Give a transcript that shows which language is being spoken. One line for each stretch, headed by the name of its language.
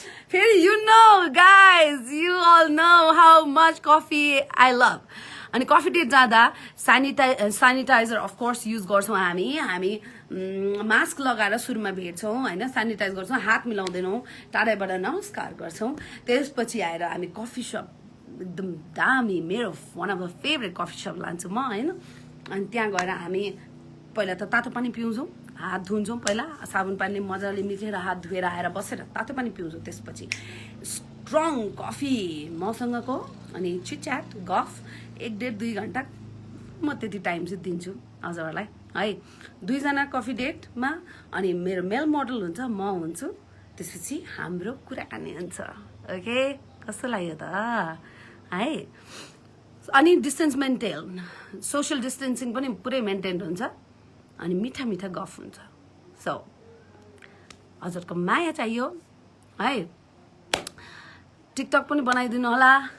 Nepali: फेरि
English: You know guys, you all know how much coffee I love.
Nepali: अनि coffee date जाँदा sanitiser of course use गर्छौँ हामी mask लगाएर सुरुमा भेट्छौँ होइन, सेनिटाइज गर्छौँ, हात मिलाउँदैनौँ, टाढाबाट नमस्कार गर्छौँ। त्यसपछि आएर हामी कफी सप एकदम दामी, मेरो
English: one of the favourite coffee shop
Nepali: लान्छु म होइन। अनि त्यहाँ गएर हामी पहिला त तातो पानी पिउँछौँ, हात धुन्छौँ, पहिला साबुन पानीले मजाले मिचेर हात धुएर आएर बसेर तातो पानी पिउँछौँ। त्यसपछि स्ट्रङ कफी मसँगको, अनि चिटच्याट गफ 1.5-2 घन्टा म त्यति टाइम चाहिँ दिन्छु हजुरहरूलाई है। 2 जना कफी डेटमा अनि मेरो मेल मोडल हुन्छ, म हुन्छु। त्यसपछि हाम्रो कुराकानी हुन्छ, ओके। कस्तो लाग्यो त है। अनि डिस्टेन्स मेन्टेन, सोसियल डिस्टेन्सिङ पनि पुरै मेन्टेन हुन्छ। अनि मिठा मिठा गफ हुन्छ। सो हजुरको माया चाहियो है। टिकटक पनि बनाइदिनु होला।